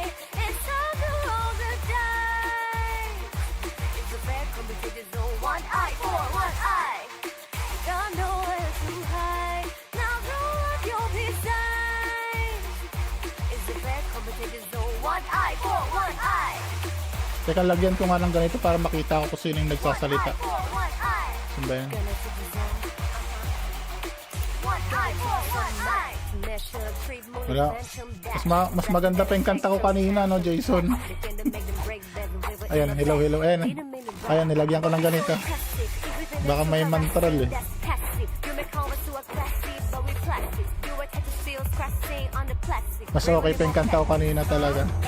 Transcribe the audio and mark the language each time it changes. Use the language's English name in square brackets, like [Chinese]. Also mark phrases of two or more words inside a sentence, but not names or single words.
[English] It's time to roll the dice. It's a fair competition zone. One eye for one eye. Got nowhere to hide. Now roll up your peace sign. It's a fair competition zone. One eye for one eye. [Filipino] Teka, lagyan ko nga ng ganito para makita ko kung sino yung nagsasalita. [English] One eye. [Filipino] Sino ba yan? [English] Gonna take the zone. One eye for one eye. Measure, treat, moon, [Filipino] Wala. [English] momentum, [Filipino] Mas maganda pa yung kanta ko kanina, no, Jason? Ayan, hello. Ayan, nilagyan ko ng ganito. Baka may mantrol Mas okay pa yung kanta ko kanina talaga.